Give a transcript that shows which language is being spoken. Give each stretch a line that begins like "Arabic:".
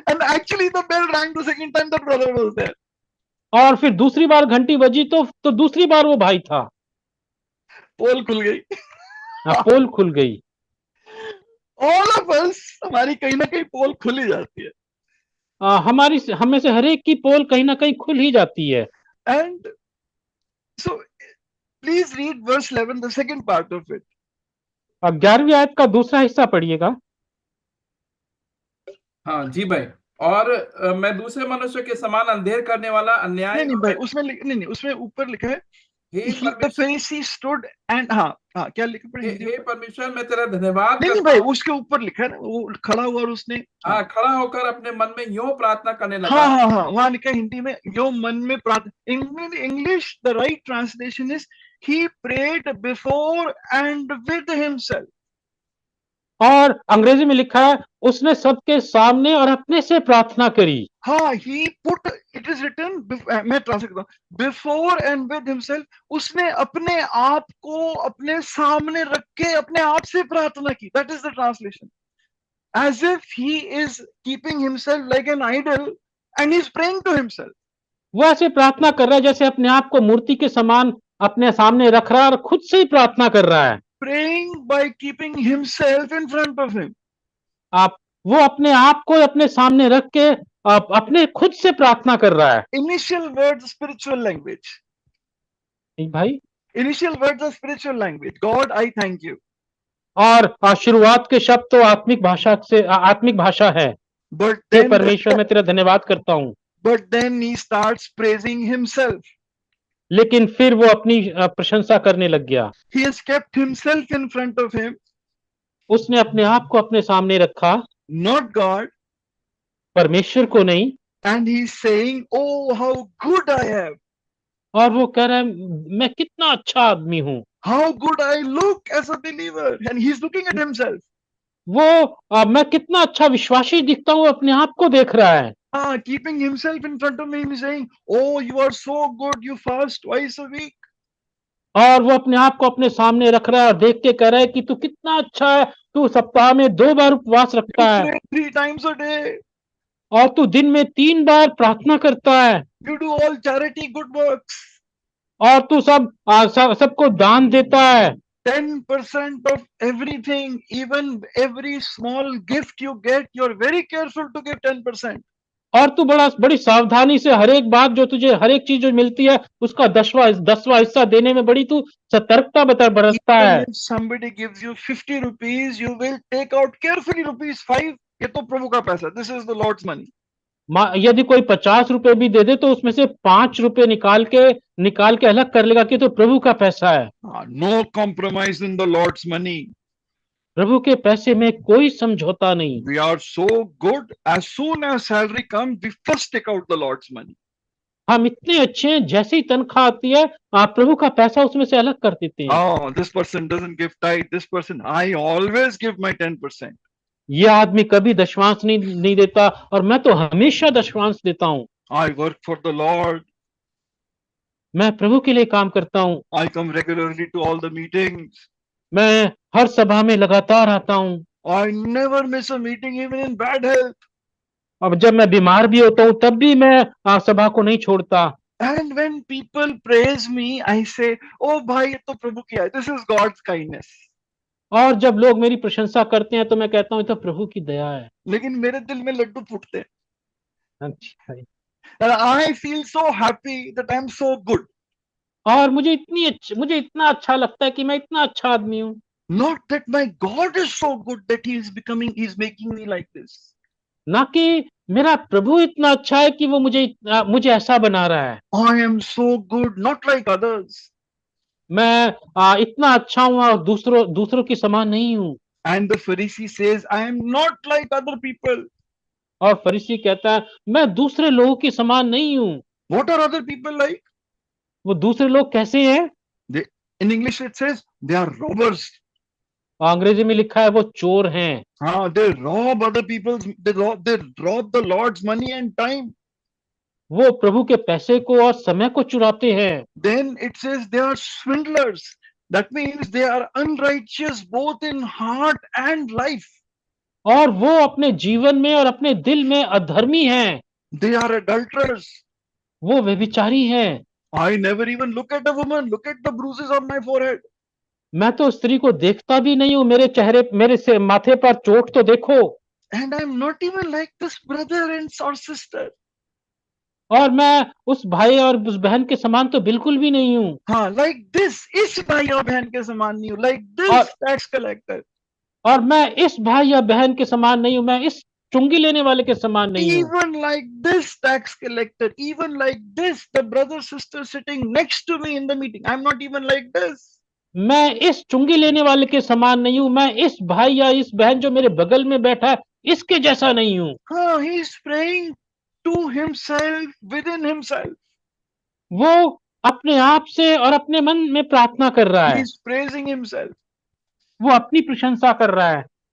English: And actually the bell rang the second time, the brother was there.
Hindi: और फिर दूसरी बार घंटी बजी तो दूसरी बार वो भाई था। पोल खुल गई। पोल खुल गई।
English: All of us,
Hindi: हमारी कहीं ना कहीं पोल खुल ही जाती है। हमें से हर एक की पोल कहीं ना कहीं खुल ही जाती है।
English: And so please read verse 11, the second part of it.
Hindi: 11वीं आयत का दूसरा हिस्सा पढ़िएगा। हाँ जी भाई। और मैं दूसरे मनुष्य के समान अंधेर करने वाला अन्याय नहीं भाई, उसमें ऊपर लिखा है
English: the Pharisee stood and
Hindi: क्या लिखा पड़े? हे परमेश्वर मैं तेरा धन्यवाद नहीं भाई, उसके ऊपर लिखा है ना, वो खड़ा हुआ और उसने खड़ा होकर अपने मन में यूं प्रार्थना करने लगा। हाँ वहां लिखा है हिंदी में जो मन में प्रार्थना।
English: In English the right translation is he prayed before and with himself.
Hindi: और अंग्रेजी में लिखा है उसने सबके सामने और अपने से प्रार्थना करी। हाँ,
English: he put, it is written,
Hindi: मैं ट्रांसलेट करता हूँ,
English: before and with himself,
Hindi: उसने अपने आप को अपने सामने रख के अपने आप से प्रार्थना की।
English: That is the translation. As if he is keeping himself like an idol and he is praying to himself.
Hindi: वो ऐसे प्रार्थना कर रहा है जैसे अपने आप को मूर्ति के समान अपने सामने रख रहा है और खुद से ही प्रार्थना कर रहा है।
English: Praying by keeping himself in front of him.
Hindi: वो अपने आप को अपने सामने रख के अपने खुद से प्रार्थना कर रहा है।
English: Initial words spiritual language.
Hindi: भाई,
English: Initial words are spiritual language. God, I thank you.
Hindi: और शुरुआत के शब्द तो आत्मिक भाषा है।
English: But
Hindi: हे
English: then,
Hindi: परमेश्वर, मैं तेरा धन्यवाद करता हूँ।
English: but then he starts praising himself.
Hindi: लेकिन फिर वो अपनी प्रशंसा करने लग गया।
English: He has kept himself in front of him,
Hindi: उसने अपने आप को अपने सामने रखा,
English: not God,
Hindi: परमेश्वर को नहीं।
English: and he's saying, "Oh, how good I am!
Hindi: और वो कह रहा है, मैं कितना अच्छा आदमी हूँ।
English: How good I look as a believer!" And he's looking at himself.
Hindi: मैं कितना अच्छा विश्वासी दिखता हूँ, अपने आप को देख रहा है।
English: Keeping himself in front of me, he's saying, "Oh, you are so good. You fast twice a week.
Hindi: और वो अपने आप को अपने सामने रख रहा है और देख के कह रहा है कि तू कितना अच्छा है, तू सप्ताह में 2 बार उपवास
English: You
Hindi: रखता है,
English: pray 3 times a day.
Hindi: और तू दिन में 3 बार प्रार्थना करता है,
English: You do all charity good works.
Hindi: और तू सबको दान देता है।
English: 10% of everything, even every small gift you get, you're very careful to give 10%.
Hindi: और तू बड़ी सावधानी से हर एक बात जो तुझे, हर एक चीज जो मिलती है, उसका 10वां हिस्सा देने में बड़ी तू सतर्कता बरतता
English: Even
Hindi: है।
English: if somebody gives you 50 rupees, you will take out carefully rupees 5.
Hindi: ये तो प्रभु का पैसा.
English: This is the Lord's money.
Hindi: यदि कोई 50 रुपए भी दे दे तो उसमें से 5 रुपए निकाल के अलग कर लेगा कि तो प्रभु का पैसा है।
English: No compromise in the Lord's money.
Hindi: प्रभु के पैसे में कोई समझौता नहीं।
English: We are so good. As soon as salary comes, we first take out the Lord's money.
Hindi: हम इतने अच्छे हैं, जैसे ही तनख्वाह आती है आप प्रभु का पैसा उसमें से अलग कर देते हैं।
English: Oh, this person doesn't give tithe. This person, I always give my 10%.
Hindi: ये आदमी कभी दशवांश नहीं देता, और मैं तो हमेशा दशवांश देता हूँ।
English: I work for the Lord.
Hindi: मैं प्रभु के लिए काम करता हूँ।
English: I come regularly to all the meetings.
Hindi: मैं हर सभा में लगातार आता हूँ।
English: I never miss a meeting, even in bad health.
Hindi: अब जब मैं बीमार भी होता हूँ तब भी मैं सभा को नहीं छोड़ता।
English: And when people praise me, I say, "Oh,
Hindi: भाई ये तो प्रभु की है.
English: This is God's kindness."
Hindi: और जब लोग मेरी प्रशंसा करते हैं तो मैं कहता हूँ ये तो प्रभु की दया है। लेकिन मेरे दिल में लड्डू फूटते हैं. अच्छा।
English: And I feel so happy that I'm so good.
Hindi: और मुझे इतना अच्छा लगता है कि मैं इतना अच्छा आदमी हूँ।
English: Not that my God is so good that he's making me like this.
Hindi: ना कि मेरा प्रभु इतना अच्छा है कि वो मुझे ऐसा बना रहा है।
English: I am so good, not like others.
Hindi: मैं इतना अच्छा हूँ और दूसरों के समान नहीं हूँ।
English: And the Pharisee says, "I am not like other people."
Hindi: और फरीसी कहता है, मैं दूसरे लोगों के समान नहीं हूँ।
English: What are other people like?
Hindi: वो दूसरे लोग कैसे हैं?
English: In English it says they are robbers.
Hindi: अंग्रेजी में लिखा है वो चोर हैं।
English: They rob other people's. They rob the Lord's money and time.
Hindi: वो प्रभु के पैसे को और समय को चुराते हैं।
English: Then it says they are swindlers. That means they are unrighteous both in heart and life.
Hindi: और वो अपने जीवन में और अपने दिल में अधर्मी हैं।
English: They are adulterers.
Hindi: वो व्यभिचारी हैं।
English: I never even look at a woman. Look at the bruises on my forehead.
Hindi: मैं तो स्त्री को देखता भी नहीं हूँ, मेरे से माथे पर चोट तो देखो।
English: And I'm not even like this brother or sister.
Hindi: और मैं उस भाई और उस बहन के समान तो बिल्कुल भी नहीं हूँ।
English: like this,
Hindi: इस भाई और बहन के समान नहीं हूँ.
English: Like this tax collector.
Hindi: और मैं इस भाई या बहन के समान नहीं हूँ, मैं इस चुंगी लेने वाले के समान नहीं हूँ।
English: Even like this tax collector, even like this, the brother sister sitting next to me in the meeting, I'm not even like this.
Hindi: मैं इस चुंगी लेने वाले के समान नहीं हूँ, मैं इस भाई या इस बहन जो मेरे बगल में बैठा है इसके जैसा नहीं हूँ।
English: He's praying to himself, within himself.
Hindi: वो अपने आप से और अपने मन में प्रार्थना कर रहा है।
English: He's praising himself.
Hindi: वो अपनी प्रशंसा कर रहा है।